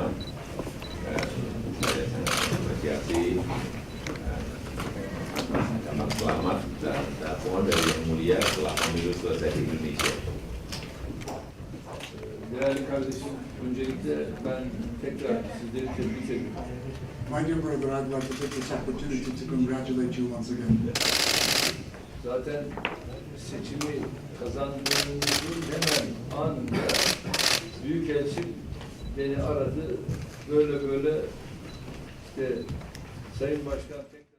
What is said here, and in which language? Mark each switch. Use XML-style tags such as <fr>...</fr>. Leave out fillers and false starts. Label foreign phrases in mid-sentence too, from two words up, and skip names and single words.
<id>Saya sangat apresiasi. Selamat selamat dan mohon dari Yang Mulia setelah pemilu selesai di Indonesia.</id> <tr>Değerli kardeşim, öncelikle ben tekrar sizleri tebrik ediyorum.</tr> <en>My dear brother, I'd like to take this opportunity to congratulate you once again.</en> <tr>Zaten seçimi kazandığımızın hemen anında Büyükelçim beni aradı. Böyle işte Sayın Başkan</tr>